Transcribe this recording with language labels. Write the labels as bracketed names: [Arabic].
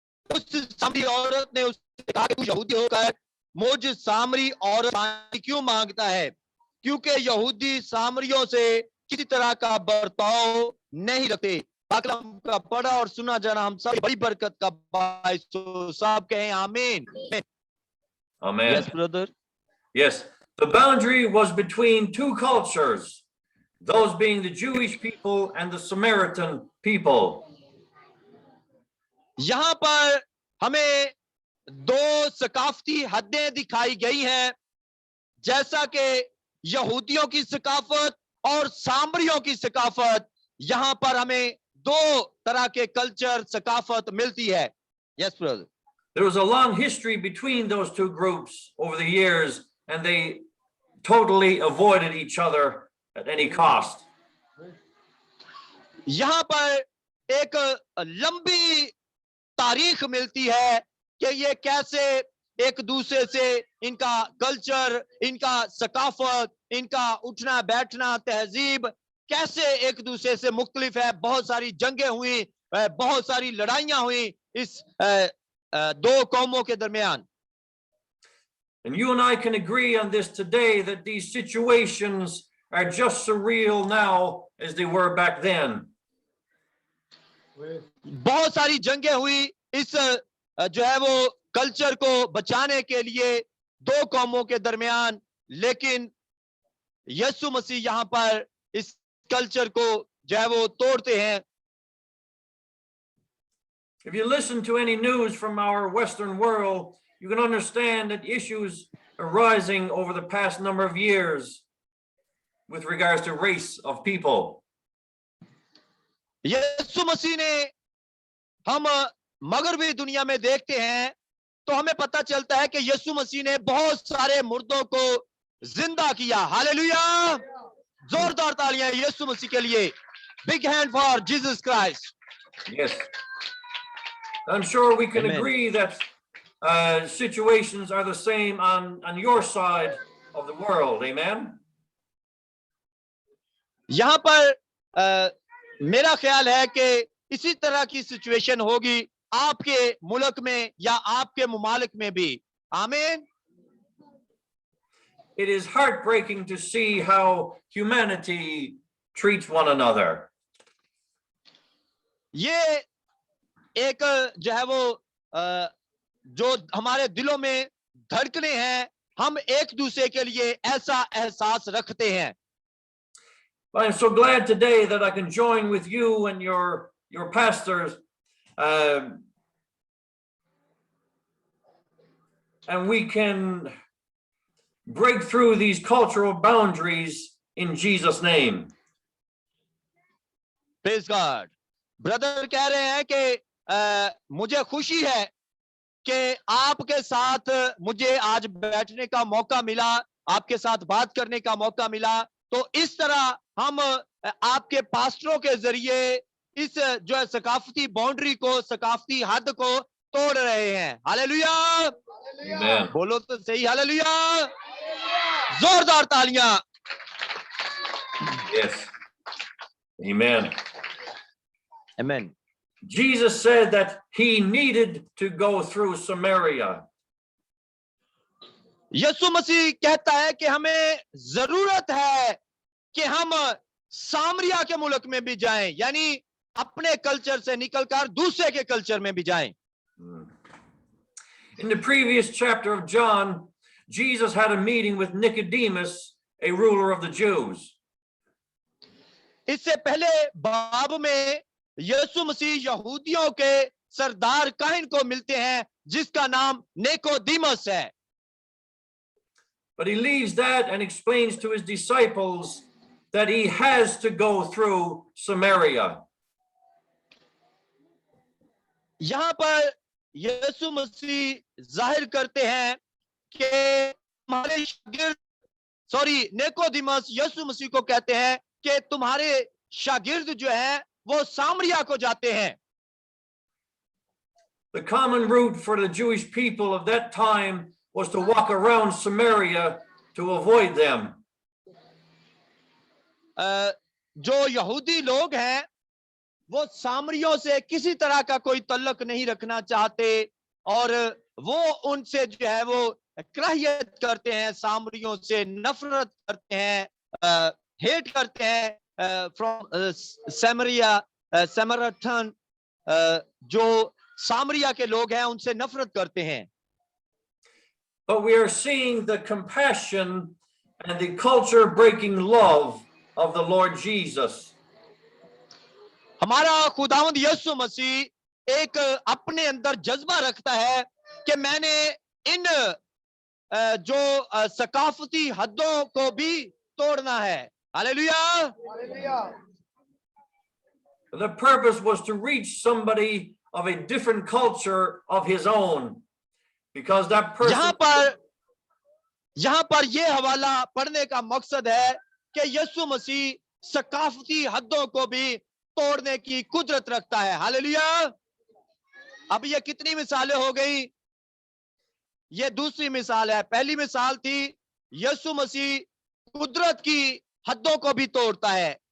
[Hindi] उस सामरी औरत ने उससे कहा कि तू यहूदी होकर मुझ सामरी औरत पानी क्यों मांगता है, क्योंकि यहूदी सामरियों से किसी तरह का बर्ताव नहीं रखते। कलाम का पढ़ा और सुना जाना हम सब बड़ी बरकत का बाइस हो। सब कहें आमीन। [English] Amen. Yes, brother. Yes, the boundary was between two cultures, those being the Jewish people and the Samaritan people. [Hindi] यहाँ पर हमें 2 सकाफती हदें दिखाई गई हैं, जैसा कि यहूदियों की सकाफत और सामरियों की सकाफत। यहाँ पर हमें 2 तरह के कल्चर सकाफत मिलती है। [English] Yes, brother. There was a long history between those two groups over the years, and they totally avoided each other at any cost. [Hindi] यहाँ पर एक लंबी तारीख मिलती है कि ये कैसे एक दूसरे से इनका कल्चर, इनका सकाफत, इनका उठना बैठना, तहजीब कैसे एक दूसरे से मुख्तलिफ है। बहुत सारी जंगें हुई, बहुत सारी लड़ाइयां हुई इस दो कौमों के दरमियान। [English] And you and I can agree on this today that these situations are just so real now as they were back then. [Hindi] बहुत सारी जंगें हुई इस जो है वो कल्चर को बचाने के लिए दो कौमों के दरमियान, लेकिन यीशु मसीह यहां पर इस कल्चर को जो है वो तोड़ते हैं। [English] If you listen to any news from our Western world, you can understand that issues arising over the past number of years with regards to race of people. [Hindi] यीशु मसीह ने, हम मगरबी दुनिया में देखते हैं तो हमें पता चलता है कि यीशु मसीह ने बहुत सारे मुर्दों को जिंदा किया। हालेलुया, जोरदार तालियां यीशु मसीह के लिए। [English] Big hand for Jesus Christ. Yes. I'm sure we can Amen. agree that situations are the same on your side of the world. Amen. [Hindi] यहां पर मेरा ख्याल है कि इसी तरह की सिचुएशन होगी आपके मुल्क में या आपके मुमालिक में भी। आमीन। [English] It is heartbreaking to see how humanity treats one another. [Hindi] ये एक जो है वो जो हमारे दिलों में धड़कने हैं, हम एक दूसरे के लिए ऐसा एहसास रखते हैं। [English] But I'm so glad today that I can join with you and your pastors, and we can break through these cultural boundaries in Jesus' name. Praise God. [Hindi] Brother कह रहे हैं कि मुझे खुशी है कि आपके साथ मुझे आज बैठने का मौका मिला, आपके साथ बात करने का मौका मिला। तो इस तरह हम आपके पास्टरों के जरिए इस जो है सकाफती बाउंड्री को, सकाफती हद को तोड़ रहे हैं। Hallelujah, [English] Amen. [Hindi] बोलो तो सही, हालेलुया, जोरदार तालियां। [English] Yes. Amen. [Hindi] आमीन। [English] Jesus said that he needed to go through Samaria. [Hindi] यीशु मसीह कहता है कि हमें जरूरत है कि हम सामरिया के मुल्क में भी जाएं, यानी अपने कल्चर से निकलकर दूसरे के कल्चर में भी जाएं। [English] In the previous chapter of John, Jesus had a meeting with Nicodemus, a ruler of the Jews. [Hindi] इससे पहले बाब में यीशु मसीह यहूदियों के सरदार काहिन को मिलते हैं जिसका नाम निकोदेमुस है। [English] But he leaves that and explains to his disciples that he has to go through Samaria. [Hindi] यहां पर यीशु मसीह जाहिर करते हैं कि हमारे शागिर्द, निकोदेमुस यीशु मसीह को कहते हैं कि तुम्हारे शागिर्द जो हैं वो सामरिया को जाते हैं। [English] The common route for the Jewish people of that time was to walk around Samaria to avoid them. [Hindi] जो यहूदी लोग हैं वो सामरियों से किसी तरह का कोई तल्लुक नहीं रखना चाहते और वो उनसे जो है वो कराहियत करते हैं, सामरियों से नफरत करते हैं, हेट करते हैं। [English] from Samaria, [Hindi] समरथन, जो सामरिया के लोग हैं उनसे नफरत करते हैं। [English] But we are seeing the compassion and the culture breaking love of the Lord Jesus. [Hindi] हमारा खुदावंद यीशु मसीह एक अपने अंदर जज्बा रखता है कि मैंने इन जो सकाफती हदों को भी तोड़ना है। Hallelujah. [English] The purpose was to reach somebody of a different culture of his own, because that person. [Hindi] यहाँ पर ये हवाला पढ़ने का मकसद है कि यीशु मसीह सकाफती हदों को भी तोड़ने की कुदरत रखता है। हालेलुया। अब ये कितनी मिसालें हो गई? ये दूसरी मिसाल है। पहली मिसाल थी यीशु मसीह कुदरत की हदों को भी तोड़ता है।